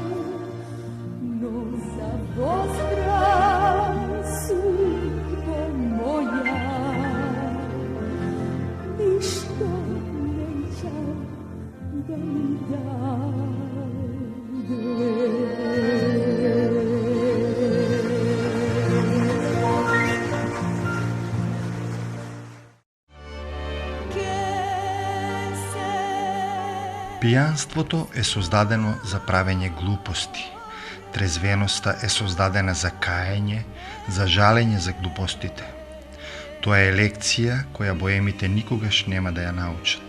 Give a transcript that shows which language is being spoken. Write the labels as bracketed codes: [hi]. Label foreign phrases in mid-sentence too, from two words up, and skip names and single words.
[sr] No za Bozgrad, sugo moja, ništo nećam da mi dadeš. [mk] Пијанството е создадено за правење глупости. Трезвеноста е создадена за каење, за жалење за глупостите. Тоа е лекција која боемите никогаш нема да ја научат.